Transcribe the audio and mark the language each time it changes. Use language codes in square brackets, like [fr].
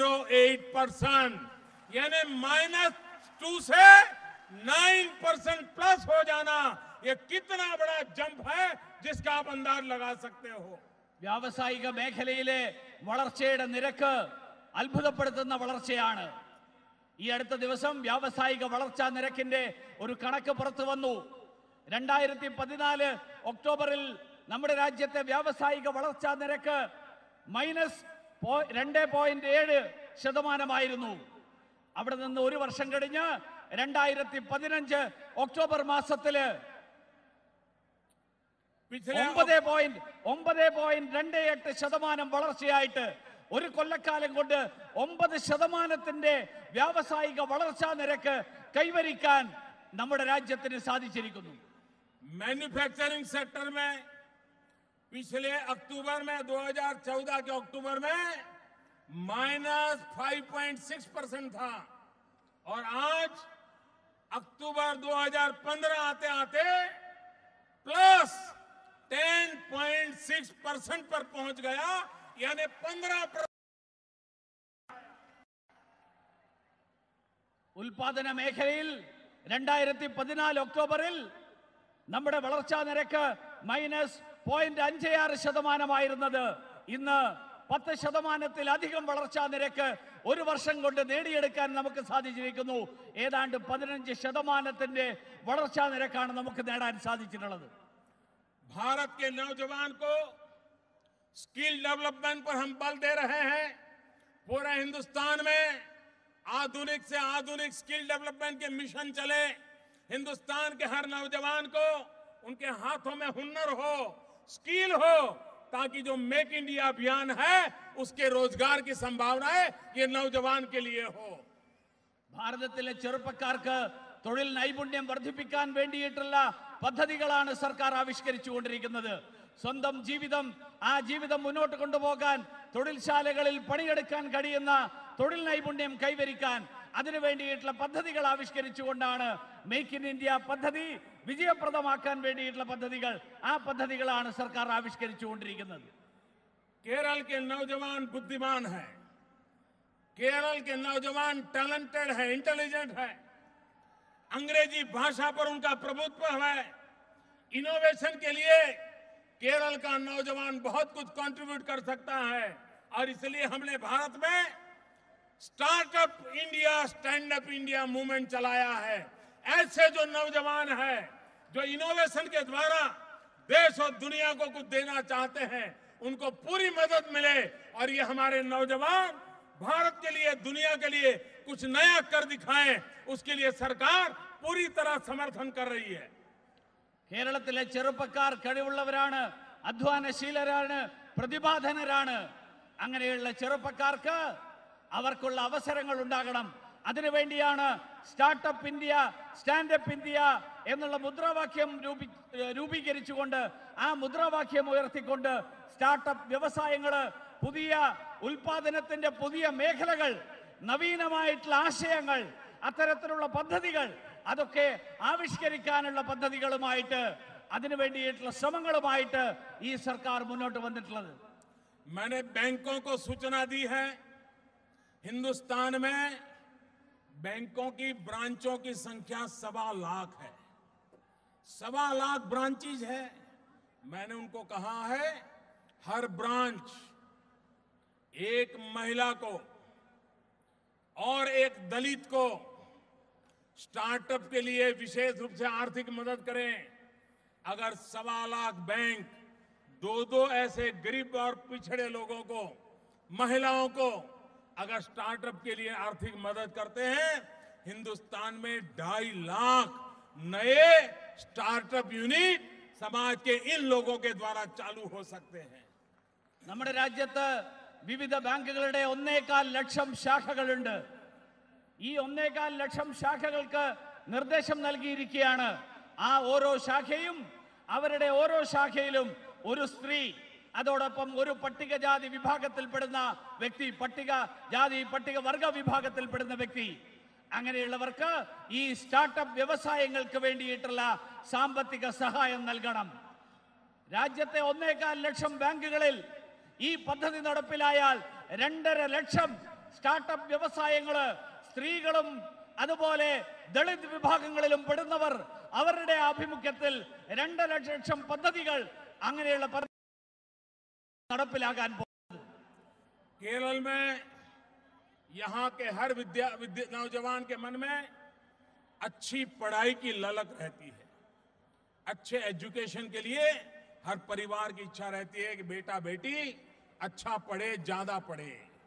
[hi] 9.08%, यानी -2 से 9% प्लस हो जाना, ये कितना बड़ा जंप है जिसका आप अंदाज लगा सकते हो। [ml] വ്യാവസായിക മേഖലയിലെ വളർച്ചയുടെ നിരക്ക് അത്ഭുതപ്പെടുത്തുന്ന വളർച്ചയാണ്. ഈ അടുത്ത ദിവസം വ്യാവസായിക വളർച്ചാ നിരക്കിന്റെ ഒരു കണക്ക് പുറത്തു വന്നു. 2014 ഒക്ടോബറിൽ നമ്മുടെ രാജ്യത്തെ വ്യാവസായിക വളർച്ചാ നിരക്ക് -2.7% അവിടെ നിന്ന് ഒരു വർഷം കഴിഞ്ഞ് 2015 ഒക്ടോബർ മാസത്തില് 9.28% വളർച്ചയായിട്ട് ഒരു കൊല്ലക്കാലം കൊണ്ട് 9% വ്യാവസായിക വളർച്ചാ നിരക്ക് കൈവരിക്കാൻ നമ്മുടെ രാജ്യത്തിന് സാധിച്ചിരിക്കുന്നു. [hi] मैन्युफैक्चरिंग सेक्टर में पिछले अक्टूबर में 2014 के अक्टूबर में -5.6% था और आज अक्टूबर 2015 आते आते +10.6% पर पहुंच गया, यानी 15%. [ml] ഉൽപാദന മേഖലയിൽ 2014 ഒക്ടോബറിൽ നമ്മുടെ വളർച്ചാ നിരക്ക് -0.56%, ഇന്ന് 10%-ലധികം വളർച്ചാ നിരക്ക് ഒരു വർഷം കൊണ്ട് നേടിയെടുക്കാൻ നമുക്ക് സാധിച്ചിരിക്കുന്നു. ഏതാണ്ട് 15% വളർച്ചാ നിരക്കാണ് നമുക്ക് നേടാൻ സാധിച്ചിട്ടുള്ളത്. [hi] भारत के नौजवान को स्किल डेवलपमेंट पर हम बल दे रहे हैं. पूरे हिंदुस्तान में आधुनिक से आधुनिक स्किल डेवलपमेंट के मिशन चले. हिंदुस्तान के हर नौजवान को उनके हाथों में हुनर हो, स्किल हो, ताकि जो मेक इंडिया अभियान है उसके रोजगार की संभावनाएं ये नौजवान के लिए हो. [ml] ഭാരതത്തിലെ ചെറുപ്പക്കാർക്ക് തൊഴിൽ നൈപുണ്യം വർദ്ധിപ്പിക്കാൻ വേണ്ടിയിട്ടുള്ള പദ്ധതികളാണ് സർക്കാർ ആവിഷ്കരിച്ചുകൊണ്ടിരിക്കുന്നത്. സ്വന്തം ജീവിതം, ആ ജീവിതം മുന്നോട്ട് കൊണ്ടുപോകാൻ തൊഴിൽശാലകളിൽ പണിയെടുക്കാൻ കഴിയുന്ന തൊഴിൽ നൈപുണ്യം കൈവരിക്കാൻ അതിനു വേണ്ടിയിട്ടുള്ള പദ്ധതികൾ ആവിഷ്കരിച്ചുകൊണ്ടാണ് മേക്ക് ഇൻ ഇന്ത്യ പദ്ധതി വിജയപ്രദമാക്കാൻ വേണ്ടിയിട്ടുള്ള പദ്ധതികൾ, ആ പദ്ധതികളാണ് സർക്കാർ ആവിഷ്കരിച്ചുകൊണ്ടിരിക്കുന്നത്. [hi] केरल के नौजवान बुद्धिमान है, केरल के नौजवान टैलेंटेड है, इंटेलिजेंट है, अंग्रेजी भाषा पर उनका प्रभुत्व है. इनोवेशन के लिए केरल का नौजवान बहुत कुछ कंट्रीब्यूट कर सकता है और इसलिए हमने भारत में startup India, stand up India movement चलाया है. ऐसे जो नौजवान हैं जो इनोवेशन के द्वारा देश और दुनिया को कुछ देना चाहते हैं, उनको पूरी मदद मिले और ये हमारे नौजवान भारत के लिए, दुनिया के लिए कुछ नया कर दिखाएं, उसके लिए सरकार पूरी तरह समर्थन कर रही है. [ml] കേരളത്തിലെ ചെറുപ്പക്കാർ കഴിവുള്ളവരാണ്, അധ്വാനശീലരാണ്, പ്രതിഭാധനരാണ്. അങ്ങനെയുള്ള ചെറുപ്പക്കാർക്ക് അവർക്കുള്ള അവസരങ്ങൾ ഉണ്ടാകണം. അതിനുവേണ്ടിയാണ് സ്റ്റാർട്ടപ്പ് ഇന്ത്യ, സ്റ്റാൻഡപ്പ് ഇന്ത്യ എന്നുള്ള മുദ്രാവാക്യം രൂപീകരിച്ചുകൊണ്ട്, ആ മുദ്രാവാക്യം ഉയർത്തിക്കൊണ്ട് സ്റ്റാർട്ടപ്പ് വ്യവസായങ്ങള്, പുതിയ ഉൽപാദനത്തിന്റെ പുതിയ മേഖലകൾ, നവീനമായിട്ടുള്ള ആശയങ്ങൾ, അത്തരത്തിലുള്ള പദ്ധതികൾ, അതൊക്കെ ആവിഷ്കരിക്കാനുള്ള പദ്ധതികളുമായിട്ട്, അതിനു വേണ്ടിയിട്ടുള്ള ശ്രമങ്ങളുമായിട്ട് ഈ സർക്കാർ മുന്നോട്ട് വന്നിട്ടുള്ളത്. [hi] मैंने बैंकों को सूचना दी है. हिंदुस्तान में बैंकों की ब्रांचों की संख्या 1.25 लाख है. 1.25 लाख ब्रांचेज है. मैंने उनको कहा है हर ब्रांच एक महिला को और एक दलित को स्टार्टअप के लिए विशेष रूप से आर्थिक मदद करें. अगर 1.25 लाख बैंक दो ऐसे गरीब और पिछड़े लोगों को, महिलाओं को अगर स्टार्टअप के लिए आर्थिक मदद करते हैं, हिंदुस्तान में 2.5 लाख नए स्टार्टअप यूनिट समाज के इन लोगों के द्वारा चालू हो सकते हैं. [ml] നമ്മുടെ രാജ്യത്ത് വിവിധ ബാങ്കുകളുടെ 1.25 ലക്ഷം ശാഖകളുണ്ട്. ഈ 1.25 ലക്ഷം ശാഖകൾക്ക് നിർദ്ദേശം നൽകിയിരിക്കുകയാണ്. ആ ഓരോ ശാഖയും, അവരുടെ ഓരോ ശാഖയിലും ഒരു സ്ത്രീ, അതോടൊപ്പം ഒരു പട്ടികജാതി വിഭാഗത്തിൽപ്പെടുന്ന വ്യക്തി, പട്ടികവർഗ വിഭാഗത്തിൽപ്പെടുന്ന വ്യക്തി, അങ്ങനെയുള്ളവർക്ക് ഈ സ്റ്റാർട്ടപ്പ് വ്യവസായങ്ങൾക്ക് വേണ്ടിയിട്ടുള്ള സാമ്പത്തിക സഹായം നൽകണം. രാജ്യത്തെ 1.25 ലക്ഷം ബാങ്കുകളിൽ ഈ പദ്ധതി നടപ്പിലായാൽ 2.5 ലക്ഷം സ്റ്റാർട്ടപ്പ് വ്യവസായങ്ങള് സ്ത്രീകളും അതുപോലെ ദളിത് വിഭാഗങ്ങളിലും പെടുന്നവർ അവരുടെ ആഭിമുഖ്യത്തിൽ 2 ലക്ഷം പദ്ധതികൾ അങ്ങനെയുള്ള നടപ്പിലാക്കാൻ പോകുന്നത്. [hi] केरल में यहाँ के हर नौजवान के मन में अच्छी पढ़ाई की ललक रहती है। अच्छे एजुकेशन के लिए हर परिवार की इच्छा रहती है कि बेटा बेटी अच्छा पढ़े, ज्यादा पढ़े।